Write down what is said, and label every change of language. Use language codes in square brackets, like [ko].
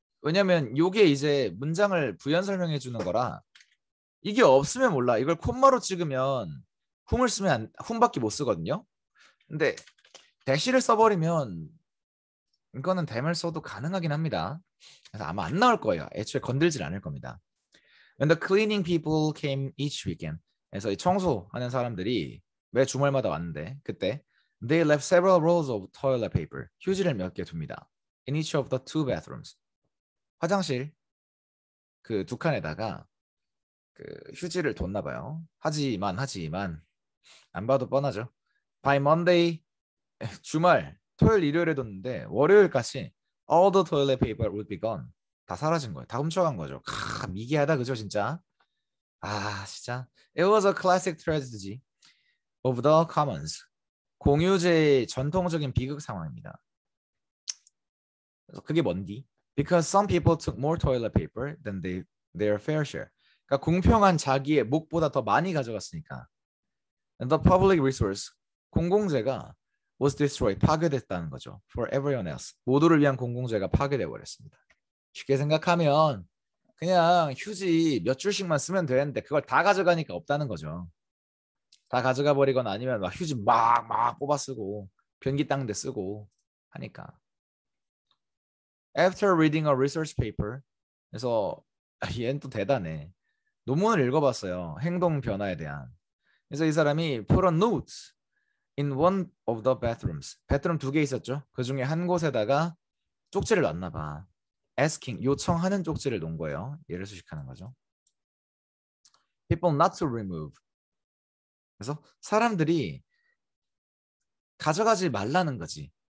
[ko] 왜냐면 이게 이제 문장을 부연 설명해 주는 거라 이게 없으면 몰라. 이걸 콤마로 찍으면 whom을 쓰면 whom밖에 못 쓰거든요. 근데 대시를 써버리면 이거는 댐을 써도 가능하긴 합니다. 그래서 아마 안 나올 거예요. 애초에 건들질 않을 겁니다. [en] When the cleaning people came each weekend. [ko] 그래서 이 청소하는 사람들이 매 주말마다 왔는데 그때 [en] they left several rolls of toilet paper. [ko] 휴지를 몇 개 둡니다. [en] In each of the 2 bathrooms. [ko] 화장실 그 2칸에다가 그 휴지를 뒀나 봐요. 하지만 안 봐도 뻔하죠. [en] By Monday [ko] 주말 토요일 일요일에 뒀는데 월요일까지 [en] all the toilet paper would be gone. [ko] 다 사라진 거예요. 다 훔쳐간 거죠. 미개하다 그죠 진짜. 아 진짜. [en] It was a classic tragedy of the commons. [ko] 공유제의 전통적인 비극 상황입니다. 그래서 그게 뭔디? [en] Because some people took more toilet paper than their fair share. [ko] 그러니까 공평한 자기의 몫보다 더 많이 가져갔으니까. [en] And the public resource, [ko] 공공재가 [en] was destroyed, [ko] 파괴됐다는 거죠. [en] For everyone else. [ko] 모두를 위한 공공재가 파괴돼 버렸습니다. 쉽게 생각하면 그냥 휴지 몇 줄씩만 쓰면 되는데 그걸 다 가져가니까 없다는 거죠. 다 가져가 버리거나 아니면 막 휴지 막 뽑아 쓰고 변기 닦는 데 쓰고 하니까. [en] After reading a research paper, [ko] 그래서 얘는 또 대단해. 논문을 읽어봤어요. 행동 변화에 대한. 그래서 이 사람이 [en] put a note in one of the bathrooms. [ko] 베트룸 2개 있었죠. 그 중에 한 곳에다가 쪽지를 놨나 봐. [en] asking, [ko] 요청하는 쪽지를 놓은 거예요. 얘를 수식하는 거죠. [en] People not to remove. [ko] 그래서 사람들이 가져가지 말라는 거지.